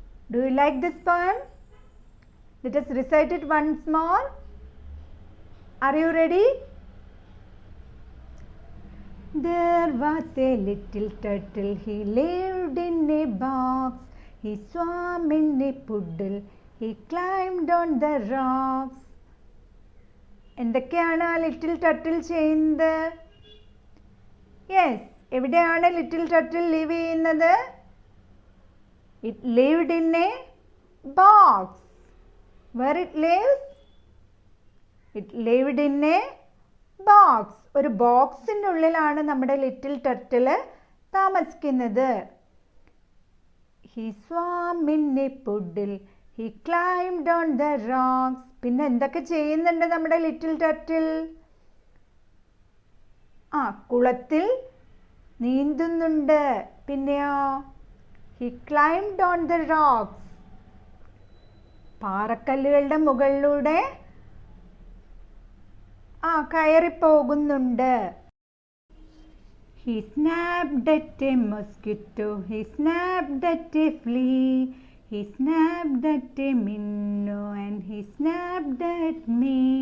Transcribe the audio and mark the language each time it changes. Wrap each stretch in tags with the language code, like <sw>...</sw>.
<en>Do you like this poem? Let us recite it once more. Are you ready? There was a little turtle, he lived in a box. He swam in a puddle, he climbed on the rocks.</en> <ml>എന്തൊക്കെയാണ് ആ little turtle ചെയ്യുന്നത്?</ml> <en>yes,</en> <ml>എവിടെയാണ് little turtle live ചെയ്യുന്നത്?</ml> <en>It lived in a box. Where it lives? It lived in a box.</en> <ml>ഒരു ബോക്സിൻ്റെ ഉള്ളിലാണ് നമ്മുടെ little turtle താമസിക്കുന്നത്.</ml> <en>He swam in a puddle, he climbed on the rocks.</en> <ml>പിന്നെ എന്തൊക്കെ ചെയ്യുന്നുണ്ട് നമ്മുടെ ലിറ്റിൽ ടർട്ടിൽ? കുളത്തിൽ നീന്തുന്നുണ്ട്. പിന്നെയോ</ml> <en>He climbed on the rocks.</en> <ml>പാറക്കല്ലുകളുടെ മുകളിലൂടെ കയറിപ്പോകുന്നുണ്ട്.</ml> <en>He snapped at a mosquito, he snapped at a flea. He snapped at a minnow and he snapped at me.</en>